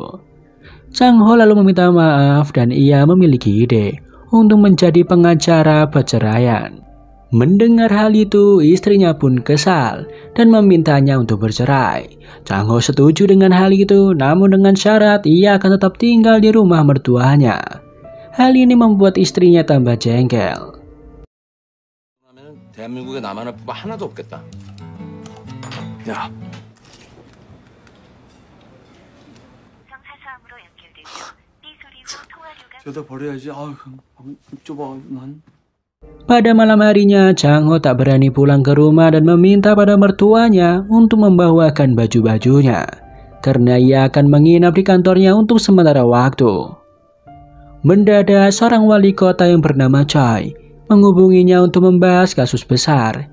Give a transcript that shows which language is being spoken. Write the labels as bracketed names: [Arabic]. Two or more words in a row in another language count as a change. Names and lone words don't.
[Indonesian] Chang Ho lalu meminta maaf dan ia memiliki ide untuk menjadi pengacara perceraian. Mendengar hal itu, istrinya pun kesal dan memintanya untuk bercerai. Chang Ho setuju dengan hal itu, namun dengan syarat ia akan tetap tinggal di rumah mertuanya. Hal ini membuat istrinya tambah jengkel. [Korean] 대한민국에 나만 할 법 하나도 없겠다. 야. 저다 버려야지. 아유, 좁아 난. [Indonesian] Pada malam harinya, Chang Ho tak berani pulang ke rumah dan meminta pada mertuanya untuk membawakan baju-bajunya, karena ia akan menginap di kantornya untuk sementara waktu. Mendadak seorang wali kota yang bernama Choi menghubunginya untuk membahas kasus besar.